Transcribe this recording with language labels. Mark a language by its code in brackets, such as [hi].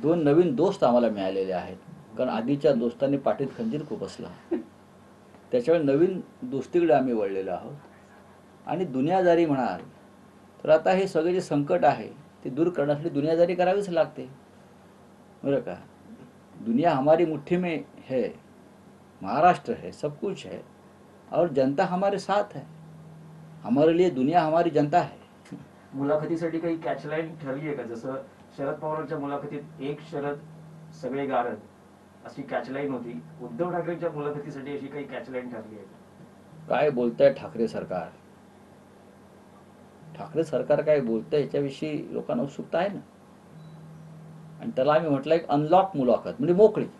[mr] 2 नवीन दोस्त आम्हाला मिळालेले आहेत, कारण आधीच्या दोस्तांनी पाठीत खंजीर खुपसला. त्याच्यामुळे नवीन दोस्तीकडे आम्ही वळलेलो आहोत. आणि दुनियादारी म्हणाल तर आता हे सगळे जे संकट आहे ते दूर करण्यासाठी दुनियादारी करावीच लागते, बरं का. [hi] दुनिया हमारी मुट्ठी में है, महाराष्ट्र है, सब कुछ है और जनता हमारे साथ है. हमारे लिए दुनिया हमारी जनता है. [mr] मुलाखतीसाठी काही कॅचलाईन ठरली आहे का? जसं शरद पवारांच्या मुलाखतीत एक शरद सगळे गारद अशी कॅचलाईन होती, उद्धव ठाकरेंच्या मुलाखतीसाठी अशी काही कॅचलाईन ठरली आहे का? काय बोलताय ठाकरे सरकार? ठाकरे सरकार काय बोलतंय याच्याविषयी लोकांना उत्सुकता आहे ना. आणि त्याला आम्ही म्हटलं एक अनलॉक मुलाखत, म्हणजे मोकळी.